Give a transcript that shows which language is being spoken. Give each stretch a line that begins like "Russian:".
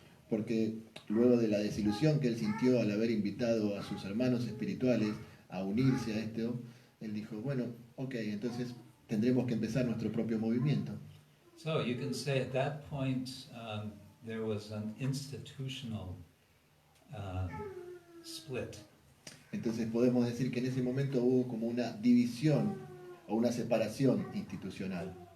Spanish: Porque luego de la desilusión que él sintió al haber invitado a sus hermanos espirituales a unirse a esto, él dijo, bueno, ok, entonces tendremos que empezar nuestro propio movimiento.
English: So you can say at that point there was an institutional split.
Spanish: Entonces podemos decir que en ese momento hubo como una división o una separación institucional.